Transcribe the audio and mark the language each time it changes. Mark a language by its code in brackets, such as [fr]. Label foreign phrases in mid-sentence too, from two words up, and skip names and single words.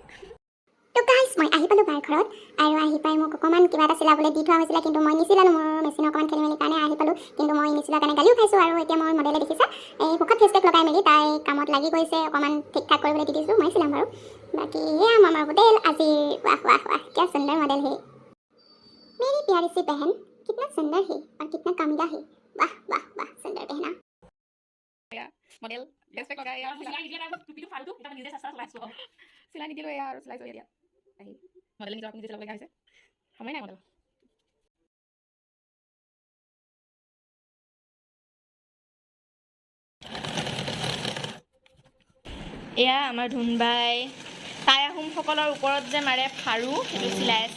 [as] তো গাইজ মই আহি পালোঁ বাৰ ঘৰত, আৰু আহি পাই মোক অকণমান কিবা এটা চিলাবলৈ দি থোৱা হৈছিলে, কিন্তু মই নিচিলালোঁ। মোৰ মেচিন অকণমান খেলি মেলি কাৰণে আহি পালোঁ, কিন্তু মই নিচিলাৰ কাৰণে গালিও খাইছোঁ। আৰু এতিয়া মই মডেলে দেখিছে এই মুখত ফেচপেক লগাই মেলি তাই কামত লাগি গৈছে, অকণমান ঠিক ঠাক কৰিবলৈ দি দিছোঁ। মই চিলাম বাৰু। বাকী এয়া আমাৰ মডেল আজি। [hi] वाह वाह वाह क्या सुंदर मॉडल है मेरी प्यारी सी बहन, कितना सुंदर है और कितना कमीना है। वाह वाह वाह सुंदर बहना। [as] মডেল ফেচপেক লগাই চিলাই নিদিয়া নাই, টুপিটো ফালটো এটা নিজে চেষ্টা চলাইছোঁ। চিলাই নিদিলোঁ এয়া, আৰু চিলাইছোঁ এতিয়া। আহি মডেলে নিজৰ নিজে চিলাবলগীয়া হৈছে, সময় নাই মডেল। এয়া আমাৰ ধুনবাই টাই আহোমসকলৰ ওপৰত যে মাৰে ফাৰু, সেইটো চিলাই আছে।